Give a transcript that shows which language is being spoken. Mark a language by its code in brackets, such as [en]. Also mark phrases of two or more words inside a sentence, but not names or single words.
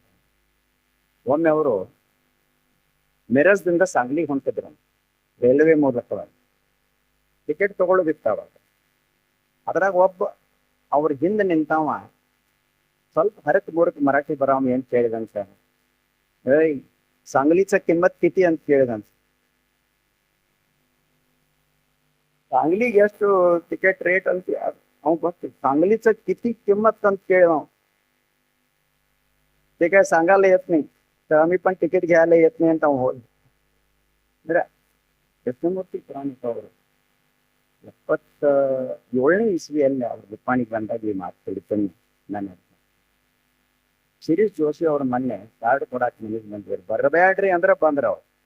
[kn] ಒಮ್ಮೆ ಅವರು ಮಿರಜ್ದಿಂದ ಸಾಂಗ್ಲಿಗೆ ಹೊಂಟಿದ್ರು ರೈಲ್ವೆ ಮೂಲಕವಾಗಿ. ಟಿಕೆಟ್ ತಗೊಳ್ಳೋದಿತ್ತಾವ. ಅದ್ರಾಗ ಒಬ್ಬ ಅವ್ರ ಹಿಂದೆ ನಿಂತಾವ ಸ್ವಲ್ಪ ಹರಕ್ ಮೂರಕ್ ಮರಾಠಿ ಬರಾಮ ಏನ್ ಕೇಳಿದಂತ. ಏಯ್ [mr] सांगलीच किंमत किती [kn] ಅಂತ ಕೇಳಿದಂತ. सांगलीಗೆ ಎಷ್ಟು ಟಿಕೆಟ್ ರೇಟ್ ಅಂತ ಅವ್ ಗೊತ್ತಿಲ್ಲ. [mr] सांगलीच किती किंमत [kn] ಅಂತ ಕೇಳಿದವ. [mr] ते काय सांगायला येत नाही, तर आम्ही पण तिकीट घ्यायला येत नाही [kn] ಅಂತ ಅವ್ ಹೋದ. ಅಂದ್ರೆ ಕೃಷ್ಣಮೂರ್ತಿ ಪುರಾಣಿಕ ಅವರು 77ನೇ ಇಸ್ವಿಯಲ್ಲಿ ಅವ್ರು ನಿಪ್ಪಾಣಿಗೆ ಬಂದಾಗ ಈ ಮಾತು ತಿಳಿತೀನಿ ನಾನು. ಶಿರೀಶ್ ಜೋಶಿ ಅವ್ರ ಮೊನ್ನೆ ಕಾರ್ಡ್ ಕೊಡಾಕ್ ಮನೆಗೆ ಬಂದಿದ್ರು. ಬರಬೇಡ್ರಿ ಅಂದ್ರೆ ಬಂದ್ರ ಅವ್ರು.